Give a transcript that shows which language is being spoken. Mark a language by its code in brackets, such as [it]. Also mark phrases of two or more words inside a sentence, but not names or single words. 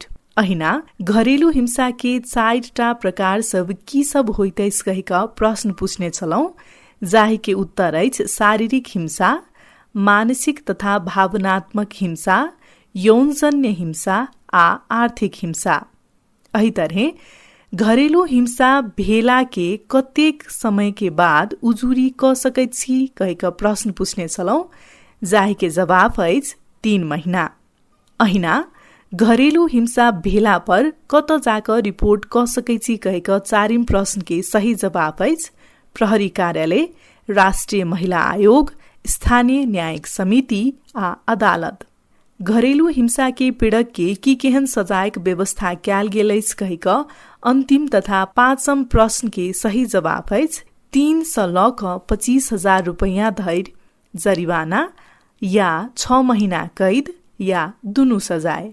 [mai] अहिना घरेलू हिंसा के 4टा प्रकार सब की सब होइत अछि कहिक प्रश्न पूछने छलौं, जाही के उत्तर अछि शारीरिक हिंसा, मानसिक तथा भावनात्मक हिंसा, यौनजन्य हिंसा आ आर्थिक हिंसा। एही तरह घरेलू हिंसा भेला के कतेक समय के बाद उजुरी क सकैत छी कहिक प्रश्न पूछने छलौं, जाही के जवाब अछि 3 महीना। अहिना घरेलू हिंसा भेला पर कत जाकर रिपोर्ट क सकैत छी कहिक 4म प्रश्न के सही जवाब अछि प्रहरी कार्यालय, राष्ट्रिय महिला आयोग, स्थानीय न्यायिक समिति आ अदालत। घरेलू हिंसा के पीड़क के की केहन सजायक व्यवस्था कैल गेल अछि कहिक अंतिम तथा 5म प्रश्न के सही जवाब अछि 3 सँ ल क 25,000 रुपैयाँ धरि जरिवाना या 6 महीना कैद या दुनू सजाय।